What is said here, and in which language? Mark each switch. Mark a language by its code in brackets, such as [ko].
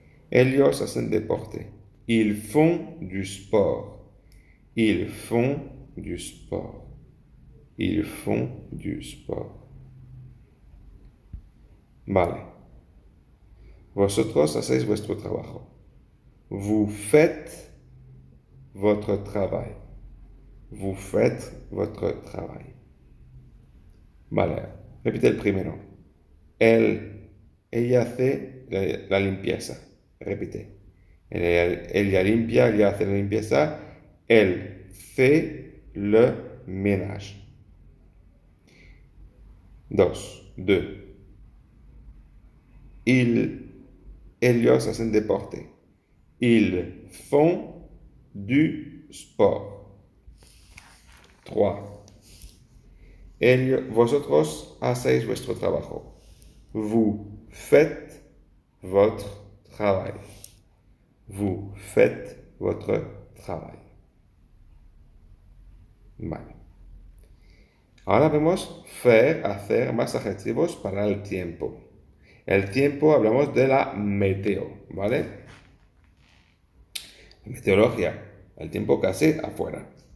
[es] Ellos hacen deporte. [fr] Ils font du sport. Ils font du sport. Ils font du sport. [es] Vale. Vosotros hacéis vuestro trabajo. [fr] Vous faites votre travail. Vous faites votre travail. [es] Vale. Repite el primero. Ella hace la limpieza. Repite. Ella limpia, ella hace la limpieza. [fr] Elle fait le ménage. Deux. [es] Ellos hacen deporte. [fr] Ils font du sport. 3. [es] Vosotros hacéis vuestro trabajo. [fr] Vous faites votre travail. Vous faites votre travail. [es] Vale. Ahora vemos hacer más adjetivos para el tiempo. El tiempo hablamos de la meteo, ¿vale? Meteorología, el tiempo que hace afuera.